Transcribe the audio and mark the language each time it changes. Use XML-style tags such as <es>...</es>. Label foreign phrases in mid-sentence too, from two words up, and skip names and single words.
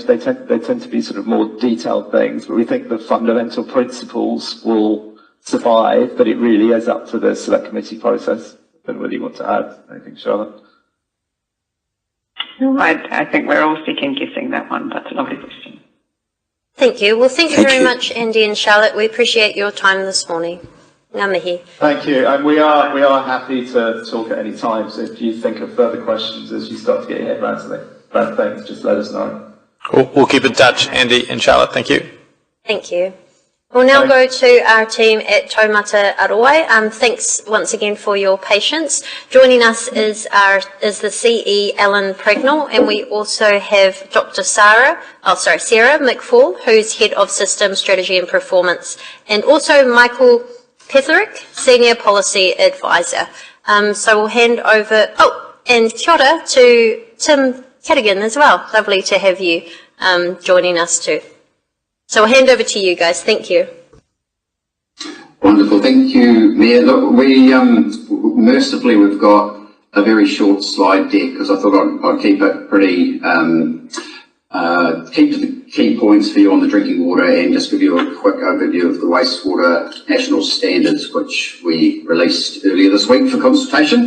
<en>They tend to be sort of more detailed things, but we think the fundamental principles will survive. But it really is up to the select committee process. I don't really want to add anything, Charlotte. No, I think we're all second guessing that one. That's a lovely question. Thank you. Well, thank you very much, Andy and Charlotte. We appreciate your time this morning.</en> <mi>Ngā mihi.</mi> <en>Thank you, and we are happy to talk at any time. So if you think of further questions as you start to get your head around things, just let us know. Cool. We'll keep in touch, Andy and Charlotte. Thank you. Thank you. We'll now go to our team at Taumata Aroai. Thanks once again for your patience. Joining us is the CE Alan Pregnall, and we also have Dr. Sarah McFall, who's Head of System Strategy and Performance, and also Michael Petherick, Senior Policy Advisor. So we'll hand over, and</en> <mi>kia ora</mi> <en>to Tim Cadigan as well. Lovely to have you joining us too. So I'll hand over to you guys. Thank you. Wonderful. Thank you, Mayor. Look, mercifully, we've got a very short slide deck because I thought I'd keep it pretty, keep to the key points for you on the drinking water and just give you a quick overview of the wastewater national standards, which we released earlier this week for consultation.</en>